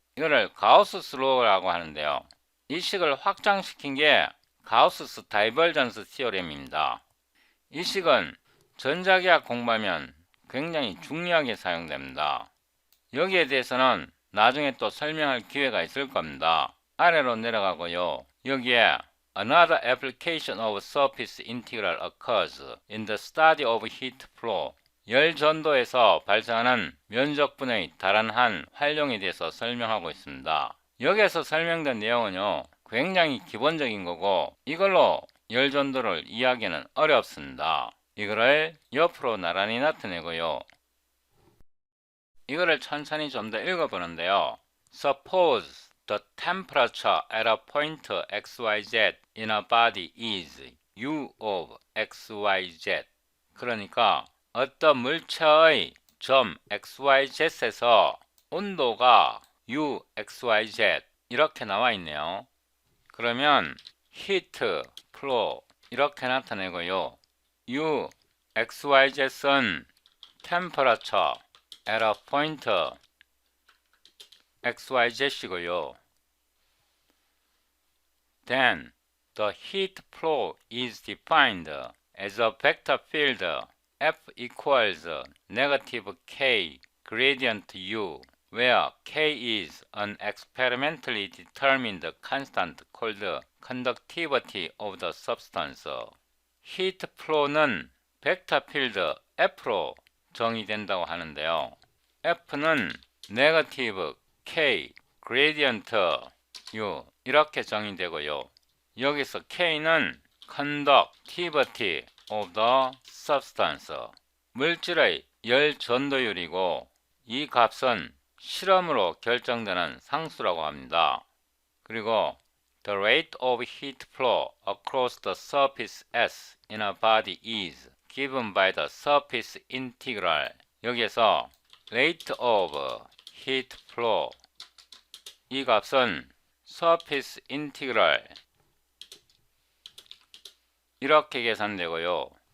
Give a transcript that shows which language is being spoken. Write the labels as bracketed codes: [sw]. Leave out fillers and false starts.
[ko] 이거를 가우스 슬로우라고 하는데요. 이 식을 확장시킨 게 가우스 다이버전스 티오렘입니다. 이 식은 전자기학 공부하면 굉장히 중요하게 사용됩니다. 여기에 대해서는 나중에 또 설명할 기회가 있을 겁니다. 아래로 내려가고요. 여기에 [en] Another application of surface integral occurs in the study of heat flow. [ko] 열 전도에서 발생하는 면적분의 다른 한 활용에 대해서 설명하고 있습니다. 여기에서 설명된 내용은요, 굉장히 기본적인 거고 이걸로 열 전도를 이해하기는 어렵습니다. 이거를 옆으로 나란히 나타내고요. 이거를 천천히 좀 더 읽어보는데요. [en] Suppose the temperature at a point xyz in a body is U of xyz. [ko] 그러니까 어떤 물체의 점 xyz에서 온도가 U, xyz 이렇게 나와 있네요. 그러면 heat flow 이렇게 나타내고요. U, xyz은 [en] temperature at a point xyz [ko] 이고요. [en] Then the heat flow is defined as a vector field F equals negative K gradient U, where K is an experimentally determined constant called conductivity of the substance. [ko] heat flow는 벡터 필드 F로 정의된다고 하는데요. F는 네거티브 K, 그레디언트 U 이렇게 정의되고요. 여기서 K는 [en] conductivity of the substance, [ko] 물질의 열 전도율이고 이 값은 실험으로 결정되는 상수라고 합니다. 그리고 [en] the rate of heat flow across the surface S in a body is given by the surface integral. [ko] 여기에서 rate of heat flow 이 값은 surface integral 이렇게 계산되고요.